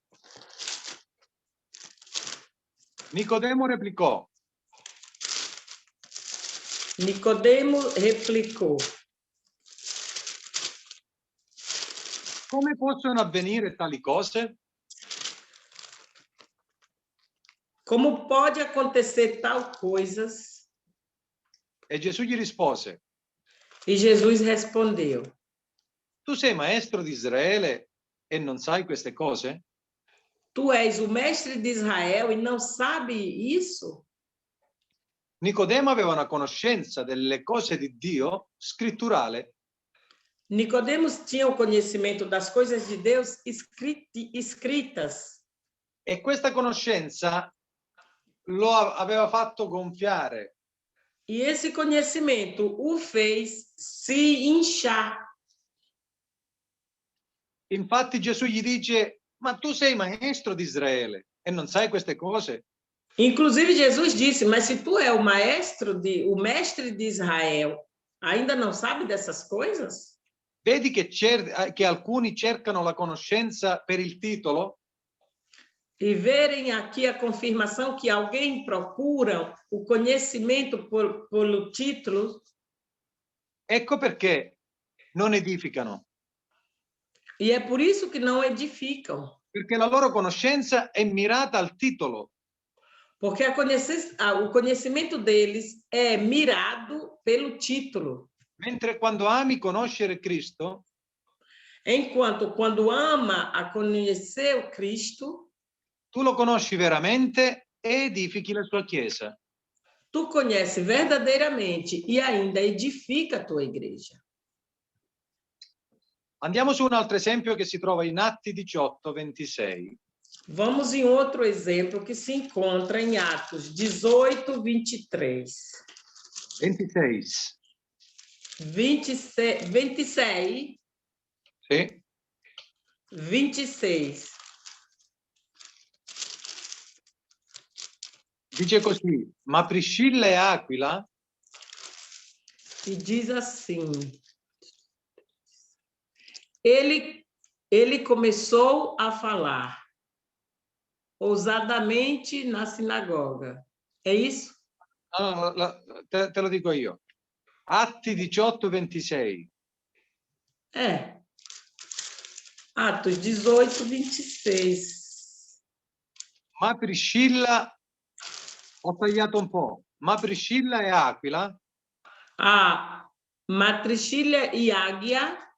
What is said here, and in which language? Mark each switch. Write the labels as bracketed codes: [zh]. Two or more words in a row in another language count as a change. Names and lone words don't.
[it] Nicodemo replicò. [pt] Nicodemo replicou: [it] Come possono avvenire tali cose? [pt] Como pode acontecer tal coisas? [it] E Gesù gli rispose: [pt] E Jesus respondeu: [it] Tu sei maestro di Israele e non sai queste cose? [pt] tu és o mestre de Israel e não sabe isso? [it] Nicodemo aveva una conoscenza delle cose di Dio scritturale. [pt] Nicodemos tinha o conhecimento das coisas de Deus escritas. [it] E questa conoscenza lo aveva fatto gonfiare. [pt] E esse conhecimento o fez se inchar. [it] Infatti Gesù gli dice, ma tu sei maestro di Israele e non sai queste cose? [pt] Inclusive Jesus disse, mas se tu é o mestre de Israel, ainda não sabe dessas coisas? [it] Vedi che alcuni cercano la conoscenza per il titolo? [pt] E verem aqui a confirmação que alguém procura o conhecimento pelo título. [it] Ecco perché non edificano. [pt] E é por isso que não edificam. [it] Perché la loro conoscenza è mirata al titolo. [pt] Porque o conhecimento deles é mirado pelo título. [it] Mentre quando ami conoscere Cristo, [pt] Enquanto quando ama a conhecer o Cristo, [it] tu lo conosci veramente e edifichi la sua chiesa. [pt] tu conhece verdadeiramente e ainda edifica a tua igreja. [it] Andiamo su un altro esempio che si trova in Atti 18, 26. [pt] Vamos em outro exemplo que se encontra em Atos 18, 23. 26. 26. [it] Sì. 26. Dice così, ma Priscilla e Aquila [pt] E diz assim, ele começou a falar ousadamente na sinagoga. É isso? [it] no, te lo dico io. Atti 18, 26. [pt] É. Atos 18, 26. [it] Ma Priscilla, ho tagliato un po', ma Priscilla e Aquila [pt] A Matricília e Águia,